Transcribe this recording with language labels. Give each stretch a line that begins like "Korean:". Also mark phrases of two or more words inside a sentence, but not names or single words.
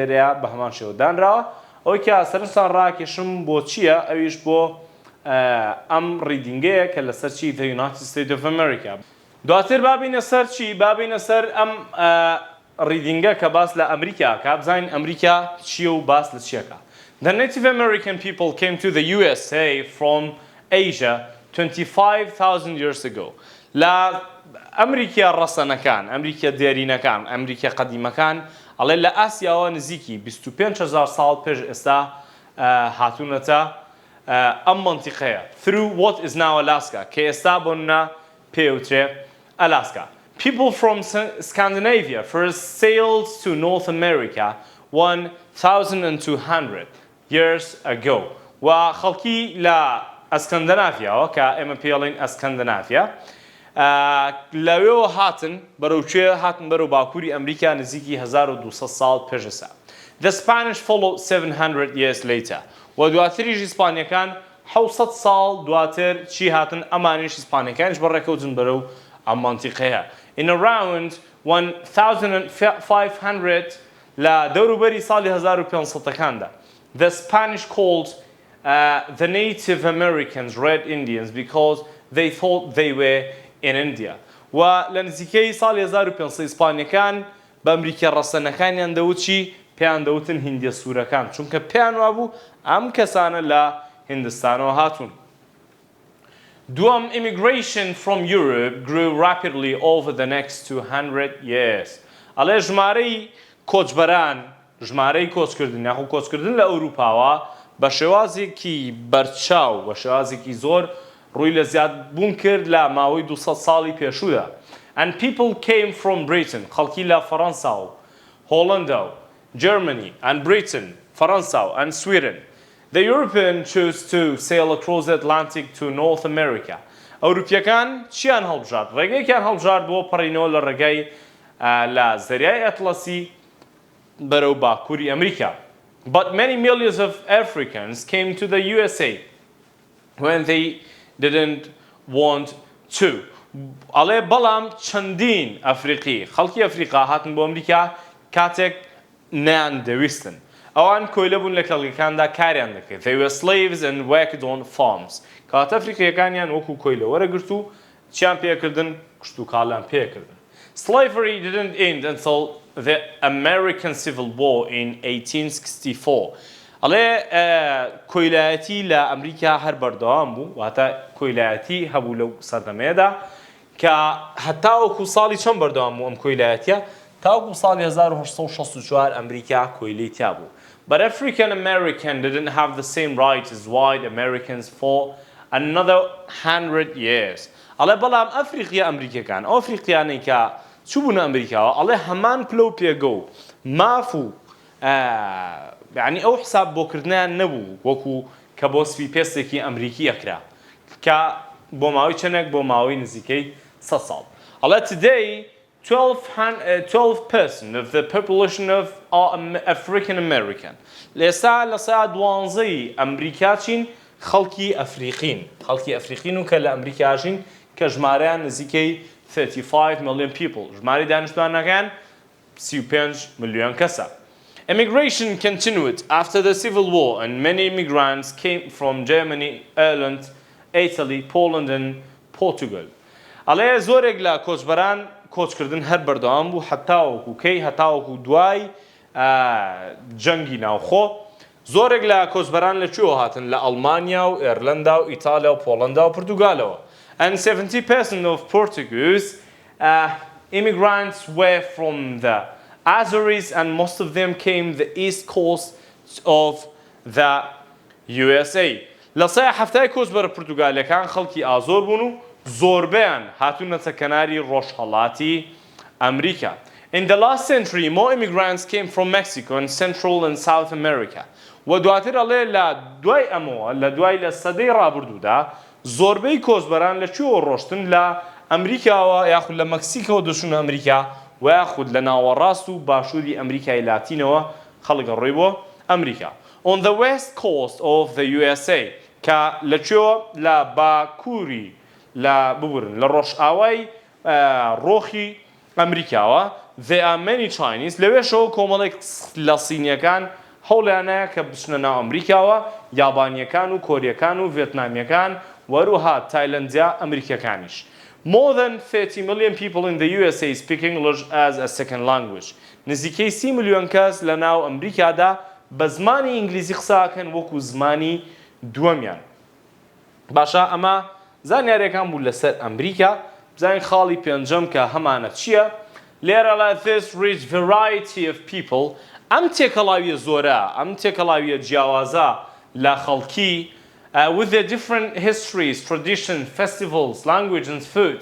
Central Kurdish: لێرەیە بە هەمان شێوە دانراوە ئەوەی کە سەرنجتان ڕاکێشم بۆ چییە ئەویش بۆ ئەم ڕیدینگەیە کە لەسەر چی
English: The United States of America
Central Kurdish: دواتر بابینە سەر چی بابینە سەر ئەم ڕیدینگە کە باس لە ئەمریکا کە بزانین ئەمریکا چییە و باس لە چیەکە
English: The Native American people came to the USA from Asia 25,000 years ago
Central Kurdish: لە ئەمریکا ڕەسەنەکان ئەمریکا دێرینەکان ئەمریکا قەدیمەکان ئەڵێ لە ئاسیاوە نزیکی 25,000 ساڵ پێش ئێستا هاتوونەتە ئەم منتیقەیە
English: through what is now Alaska
Central Kurdish: کە ئێستا بۆنە پێوترێ Alaska.
English: People from Scandinavia first sailed to North America 1,200 years ago.
Central Kurdish: و خەڵکی لە ئەسکەندەنافیاوە کە ئێمە پێڵین ئەسکەندەنافیا لەوێەوە هاتن بەرەوچێ هاتن بەرەو باکووری ئەمریکا نزیکی 1200 ساڵ پێش ئێستا.
English: The Spanish followed 700 years later.
Central Kurdish: و دواتریش ئیسپانیەکان 700 ساڵ دواتر چی هاتن ئەمانیش ئیسپانیەکانیش بەڕێکەوتن بەرەو ئەم مانتیقەیە.
English: In around 1,500
Central Kurdish: لە دەوروبەری ساڵی 1500ەکاندا
English: the Spanish called the Native Americans Red Indians because they thought they were in India.
Central Kurdish: و لە نزیکەی ساڵی 1500 ئیسپانیەکان بە ئەمریکا ڕەسەنەکانیان دەوت چی پێیان دەوتن هیندیە سوورەکان چونکە پێیان وابوو ئەم کەسانە لە هیندستانەوە هاتوون.
English: دووەم immigration from Europe grew rapidly over the next 200 years.
Central Kurdish: ئەڵێ ژمارەی کۆچبەران ژمارەی کۆچکردن یاخو کۆچکردن لە ئەوروپاوە بە شێوازێکی بەرچاو بە شێوازێکی زۆر ڕووی لە زیادبوون کرد لە ماوەی 200 ساڵی پێشوودا.
English: And people came from Britain
Central Kurdish: خەڵکی لە فەڕەنسا و هۆڵەندا و
English: Germany and Britain
Central Kurdish: فەڕەنسا و
English: and Sweden. The European chose to sail across the Atlantic to North America.
Central Kurdish: ئەوروپیەکان چیان هەڵبژارد ڕێگەیەکیان هەڵبژارد بۆ پەڕینەوە لە ڕێگەی لە زەریای ئەتڵەسی بەرەو باکووری ئەمریکا.
English: But many millions of Africans came to the USA when they didn't want to.
Central Kurdish: ئەڵێ بەڵام چەندین ئەفریقی خەڵکی ئەفریقا هاتن بۆ ئەمریکا کاتێک نەیان دەویستن. ئەوان کۆیلە بوون لە کەڵگەکاندا کاریان دەکرد.
English: They were slaves and worked on farms.
Central Kurdish: کاتە ئەفریقیەکانیان وەکو کۆیلە وەرەگرت و چیان پێکردن کشت و کاڵیان پێکردن.
English: Slavery didn't end until the American Civil War in 1864.
Central Kurdish: ئەڵێ کۆیلایەتی لە ئەمریکا هەر بەردەوام بوو واتە کۆیلایەتی هەبوو لەو سەردەمەیەدا کە هەتا وەکو ساڵی چەند بەردەوام بوو ئەم کۆیلایەتیە تاوەکو ساڵی 1864 ئەمریکا کۆیلەی تیا بوو.
English: But African American didn't have the same rights as white Americans for another 100 years.
Central Kurdish: ئەڵێ بەڵام ئەفریقیا ئەمریکەکان ئەو ئەفریقیانەی کە چوبوون ئەمریکاوە ئەڵێ هەمان پلە و پێگە و ماف و یعنی ئەو حساب بۆکردنیان نەبوو وەکو کە بۆ سپی پێستێکی ئەمریکی ئەکرا کە بۆ ماوەی چەندێک بۆ ماوەی نزیکەی 100 ساڵ.
English: ئەڵێ today 12% of the population of African American.
Central Kurdish: لێستا لە سەعات 12 ئەمریکا چین خەڵکی ئەفریقین خەڵکی ئەفریقین و کە لە ئەمریکاژین کە ژمارەیان نزیکەی
English: 35 million people
Central Kurdish: ژمارەی دانیشتوانەکان 35 ملیۆن کەسە.
English: Immigration continued after the Civil War and many immigrants came from Germany, Ireland, Italy, Poland and Portugal.
Central Kurdish: ئەڵێ زۆرێک لە کۆچبەران کۆچکردن هەر بەردەوام بوو هەتاوەکو کەی هەتاوەکو دوای جەنگی ناوخۆ زۆرێک لە کۆچبەران لەکوێوە هاتن لە ئەڵمانیا و ئێرلەندا و ئیتالیا و پۆڵەندا و پورتوگالەوە.
English: And 70% of Portuguese immigrants were from the Azores and most of them came the east coast of the USA.
Central Kurdish: لە سای هەفتای کۆچبەرە پورتوگالیەکان خەڵکی ئازۆر بوون و زۆربیان هاتوونەتە کەناری ڕۆژهەڵاتی ئەمریکا.
English: In the last century, more immigrants came from Mexico and Central and South America.
Central Kurdish: و دواتر ئەڵێ لە دوای ئەمەوە لە دوای لە سەدەی ڕابردوودا زۆربەی کۆچبەران لەکوێوە ڕۆشتن لە ئەمریکاوە یاخود لە مەکسیکەوە دەچوونە ئەمریکا و یاخود لە ناوەڕاست و باشووری ئەمریکای لاتینەوە خەڵک ڕۆی بۆ ئەمریکا.
English: On the west coast of the USA
Central Kurdish: کە لەکوێوە لە باکووری لە ڕۆژئاوای ڕۆخی ئەمریکاوە
English: there are many Chinese
Central Kurdish: لەوێشەوە کۆمەڵێک لە سینیەکان هەوڵیانەیە کە بچنە ناو ئەمریکاوە یابانیەکان و کۆریەکان و ڤێتنامیەکان وەروها تایلەندیا ئەمریکیەکانیش.
English: More than 30 million people in the USA speak English as a second language.
Central Kurdish: نزیکەی 30 ملیۆن کەس لە ناو ئەمریکادا بە زمانی ئینگلیزی قساکەن وەکو زمانی دووەمیان. باشە ئەمە زانیاریەکان بوو لەسەر ئەمریکا. بزانین خاڵی پێنجەم کە هەمانە چییە؟ لێرە لە
English: this rich variety of people
Central Kurdish: ئەم تێکەڵاویە زۆرە، ئەم تێکەڵاویە جیاوازە لە خەڵکی
English: with their different histories, traditions, festivals, language and food.